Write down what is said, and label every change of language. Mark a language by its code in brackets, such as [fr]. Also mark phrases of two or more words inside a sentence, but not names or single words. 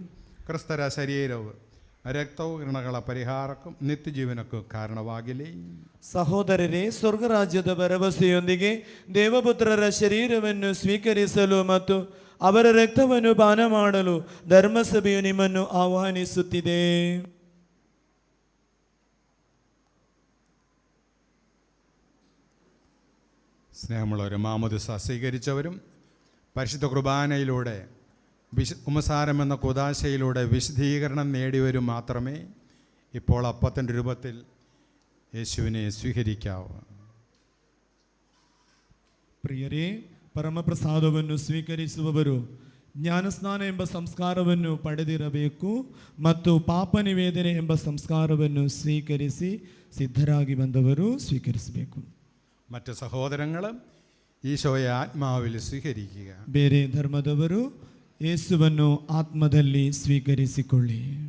[kn] ಕ್ರಿಸ್ತರ ಶರೀರವು ರಕ್ತವು ಋಣಗಳ ಪರಿಹಾರಕ್ಕೂ ನಿತ್ಯ ಜೀವನಕ್ಕೂ ಕಾರಣವಾಗಲಿ. ಸಹೋದರರೇ, ಸ್ವರ್ಗರಾಜ್ಯದ ಭರವಸೆಯೊಂದಿಗೆ ದೇವಪುತ್ರರ ಶರೀರವನ್ನು ಸ್ವೀಕರಿಸಲು ಮತ್ತು ಅವರ ರಕ್ತವನ್ನು ಪಾನ ಮಾಡಲು ಧರ್ಮಸಭೆಯು ನಿಮ್ಮನ್ನು ಆಹ್ವಾನಿಸುತ್ತಿದೆ. [ml] സ്നേഹമുള്ളവരും മാമോദിസ സ്വീകരിച്ചവരും പരിശുദ്ധ കുർബാനയിലൂടെ കുമ്പസാരം എന്ന കൂദാശയിലൂടെ വിശുദ്ധീകരണം നേടിയവരും മാത്രമേ ഇപ്പോൾ അപ്പത്തിൻ്റെ രൂപത്തിൽ യേശുവിനെ സ്വീകരിക്കാവൂ. [kn] ಪ್ರಿಯರೇ, ಪರಮಪ್ರಸಾದವನ್ನು ಸ್ವೀಕರಿಸುವವರು ಜ್ಞಾನಸ್ನಾನ ಎಂಬ ಸಂಸ್ಕಾರವನ್ನು ಪಡೆದಿರಬೇಕು ಮತ್ತು ಪಾಪ ನಿವೇದನೆ ಎಂಬ ಸಂಸ್ಕಾರವನ್ನು ಸ್ವೀಕರಿಸಿ ಸಿದ್ಧರಾಗಿ ಬಂದವರು ಸ್ವೀಕರಿಸಬೇಕು. [ml] മറ്റ് സഹോദരങ്ങൾ ഈശോയെ ആത്മാവിൽ സ്വീകരിക്കുക. [kn] ಬೇರೆ ಧರ್ಮದವರು ಯೇಸುವನ್ನು ಆತ್ಮದಲ್ಲಿ ಸ್ವೀಕರಿಸಿಕೊಳ್ಳಿ.